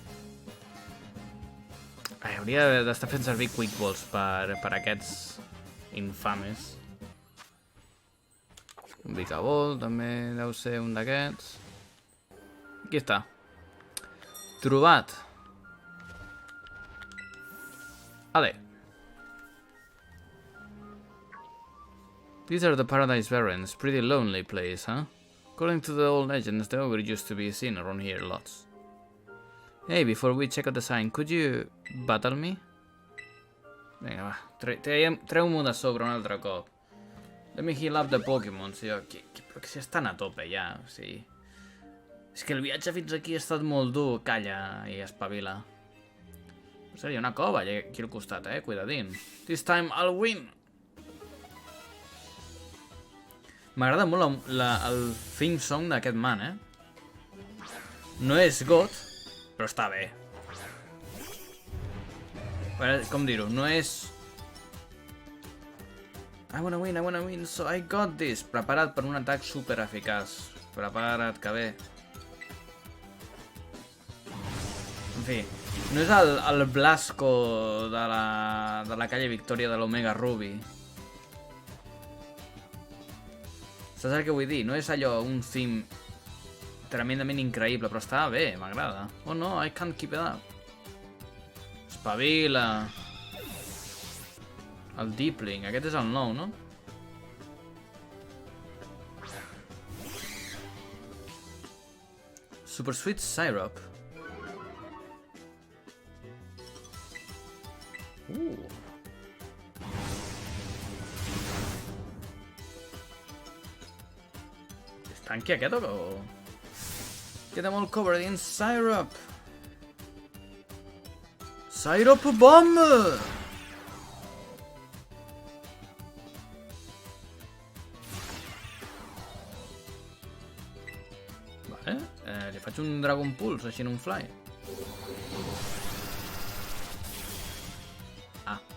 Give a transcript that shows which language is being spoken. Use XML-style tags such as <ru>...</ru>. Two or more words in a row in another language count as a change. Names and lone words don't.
<ca>Hauria d'estar fent servir Quick Balls per aquests infames. Un Vicaball també deu ser un d'aquests. Aquí està. Trobat. Ale.</ca> <en>These are the Paradise Barrens. Pretty lonely place, huh? According to the old legends, the ogre used to be seen around here lots. Hey, before we check out the sign, could you battle me?</en> <ca>Vinga, va. Treu-m'ho de sobre un altre cop.</ca> <en>Let me heal up the Pokémon.</en> <ca>Però que si estan a tope ja, o sigui... És que el viatge fins aquí ha estat molt dur. Calla i espavila. En sèrio, una cova aquí al costat, cuidadín.</ca> <en>This time I'll win!</en> <ca>M'agrada molt el</ca> <en>theme song</en> <ca>d'aquest man, No és God, però està bé. Com dir-ho? No és...</ca> <en>I wanna win, so I got this.</en> <ca>Prepara't per un atac super eficaç. Prepara't, que bé. En fi, no és el Blasco de la calle Victòria de l'Omega Ruby. Saps el que vull dir? No és allò, un theme tremendament increïble, però està bé, m'agrada.</ca> <en>Oh no, I can't keep it up.</en> <ca>Espavila. El Deepling, aquest és el nou, no? Super Sweet Syrup. És tanqui aquest o...</ca> <en>Get them all covered in syrup. Syrup bomb!</en> <ca>Vale, li faig un Dragon Pulse així en un fly. Ah.</ca>